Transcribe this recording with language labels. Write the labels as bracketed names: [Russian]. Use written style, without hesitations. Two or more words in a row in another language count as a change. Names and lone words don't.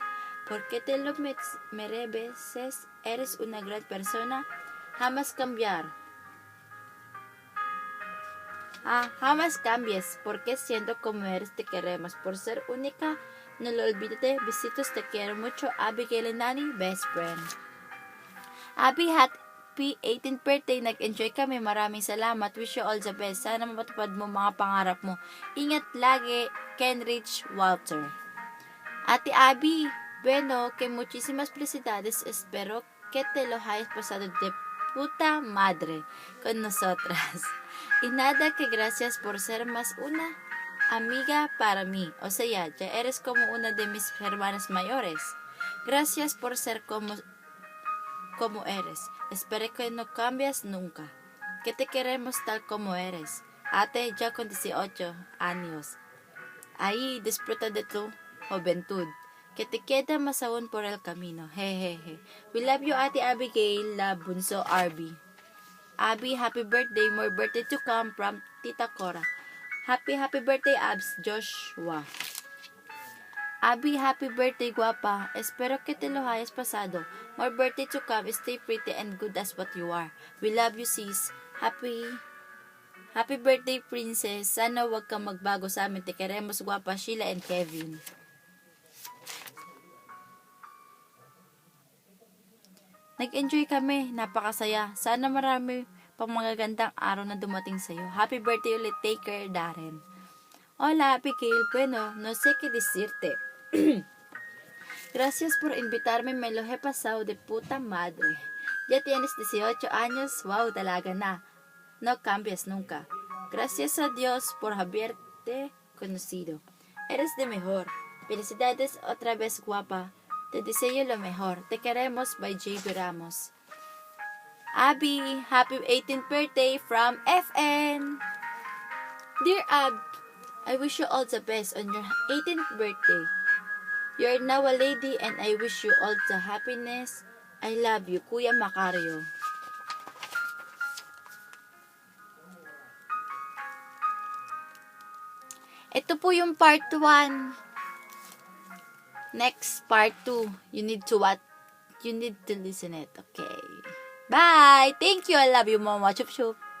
[Spanish] Porque te lo mereces, eres una gran persona, jamás cambiar. Jamás cambies, porque siendo como eres te queremos. Por ser única, no lo olvides. Besitos, te quiero mucho. [English] Abigail and Nani, best friend. [Filipino] Abby, [English] happy 18th birthday. [Filipino] Nag-enjoy kami. Maraming salamat. [English] Wish you all the best. [Filipino] Sana matupad mo mga pangarap mo. Ingat lagi. Kenrich Walter. Ate Abby, [Spanish] bueno, que muchísimas felicidades. Espero que te lo hayas pasado de puta madre con nosotras. Y nada, que gracias por ser más una amiga para mí. O sea, ya eres como una de mis hermanas mayores. Gracias por ser como eres. Espero que no cambies nunca. Que te queremos tal como eres. Ate, ya con 18 años. Ahí disfruta de tu juventud. Que te queda más aún por el camino. Jejeje. [English] We love you, [Filipino] Ate Abigail, la bunso Arby. [English] Abby, happy birthday. More birthday to come from Tita Cora. Happy birthday, Abs Joshua. Abby, happy birthday, guapa. [Spanish] Espero que te lo hayas pasado. [English] More birthday to come. Stay pretty and good as what you are. We love you, sis. Happy birthday, princess. [Filipino] Sana wag kang magbago sa amin. [Spanish] Te queremos, guapa, [Filipino] Sheila and Kevin. Nag-enjoy kami. Napakasaya. Sana marami pang magagandang araw na dumating sa'yo. [English] Happy birthday ulit. Take care, Darren. [Spanish] Hola, Abigail. Bueno, no sé qué decirte. Gracias por invitarme. Me lo he pasado de puta madre. Ya tienes 18 años. [Filipino] Wow, talaga na. [Spanish] No cambies nunca. Gracias a Dios por haberte conocido. Eres de mejor. Felicidades otra vez, guapa. Te deseo lo mejor. Te queremos, [English] by J.B. Ramos. Abby, happy 18th birthday from FN. Dear Ab, I wish you all the best on your 18th birthday. You're now a lady and I wish you all the happiness. I love you, [Filipino] Kuya Macario. Ito po yung part 1. [English] Next, part 2. You need to listen it. Okay. Bye! Thank you. I love you, Mama. Chup chup.